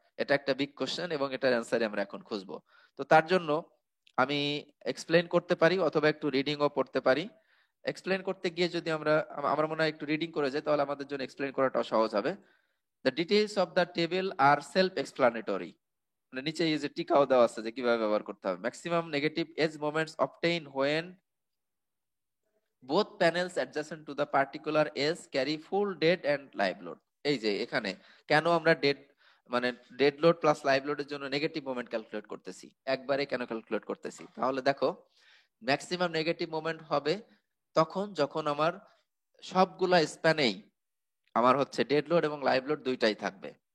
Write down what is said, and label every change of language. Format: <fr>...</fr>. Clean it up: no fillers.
<bn>এটা একটা big question এবং এটার অ্যান্সার আমরা এখন খুঁজবো। তো তার জন্য আমি এক্সপ্লেন করতে পারি অথবা একটু রিডিংও পড়তে পারি। এক্সপ্লেন করতে গিয়ে যদি আমার মনে হয় একটু রিডিং করে যাই তাহলে আমাদের জন্য এক্সপ্লেন করাটা সহজ হবে।</bn> <en>The details of the table are self explanatory.</en> <bn>মানে নিচে এই যে টিকাও দেওয়া আছে যে কিভাবে ব্যবহার করতে হবে।</bn> <en>Maximum negative edge moments obtain when both panels adjacent to the particular edge carry full dead and live load।</en> <bn>এই যে এখানে কেন আমরা ডেড, মানে ডেড লোড প্লাস লাইভ লোডের জন্য নেগেটিভ মোমেন্ট ক্যালকুলেট করতেছি, একবারে কেন ক্যালকুলেট করতেছি? তাহলে দেখো ম্যাক্সিমাম নেগেটিভ মোমেন্ট হবে তখন যখন আমার সবগুলা স্প্যানেই আমার হচ্ছে ডেড লোড এবং লাইভ লোড দুইটাই থাকবে।</bn>